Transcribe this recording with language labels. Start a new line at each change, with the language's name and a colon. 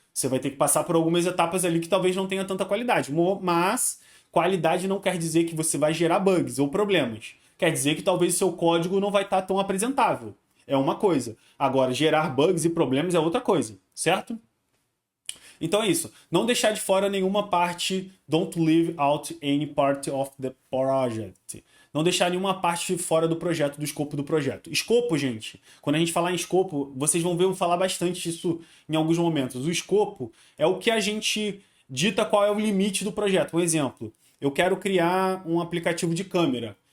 Portuguese: Você vai ter que passar por algumas etapas ali que talvez não tenha tanta qualidade. Mas qualidade não quer dizer que você vai gerar bugs ou problemas. Quer dizer que talvez o seu código não vai estar tão apresentável. É uma coisa. Agora, gerar bugs e problemas é outra coisa, certo? Então é isso. Não deixar de fora nenhuma parte.
English: Don't leave out any part of the project.
Portuguese: Não deixar nenhuma parte fora do projeto, do escopo do projeto. Escopo, gente, quando a gente falar em escopo, vocês vão ver eu falar bastante disso em alguns momentos. O escopo é o que a gente dita qual é o limite do projeto. Um exemplo, eu quero criar um aplicativo de câmera.